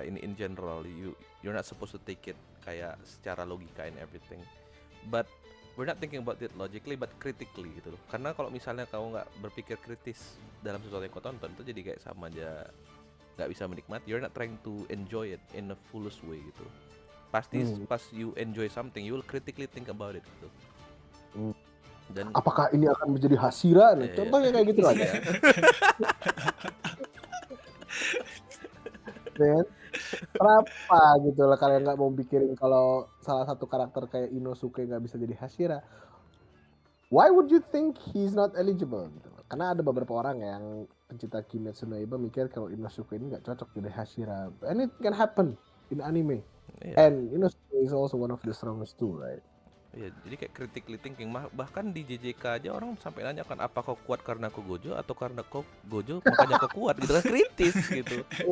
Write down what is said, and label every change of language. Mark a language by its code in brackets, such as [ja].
[en] In general you're not supposed to take it [id] kayak secara logika [en] and everything. But we're not thinking about it logically but critically [id] gitu loh. Karena kalau misalnya kamu nggak berpikir kritis dalam sesuatu yang kau tonton, itu jadi kayak sama aja nggak bisa menikmati. [en] You're not trying to enjoy it in a fullest way gitu. [id] Pasti pas [en] you enjoy something, you will critically think about it gitu. [id] Dan apakah ini akan menjadi Hashira? Contohnya kayak gitu aja. Dan kenapa gitu lah kalian nggak mau pikirin kalau salah satu karakter kayak Inosuke nggak bisa jadi Hashira? [en] Why would you think he's not eligible? [id] Gitu. Karena ada beberapa orang yang pencinta Kimetsu no Yaiba mikir kalau Inosuke ini nggak cocok jadi Hashira. [en] And it can happen in anime. And Inosuke is also one of the strongest too, right? [id] Iya, jadi kayak [en] critically thinking. [id] Bahkan di JJK aja orang sampai nanya kan, apa kau kuat karena kau gojo atau karena kau gojo makanya kau kuat gitu kan, kritis gitu.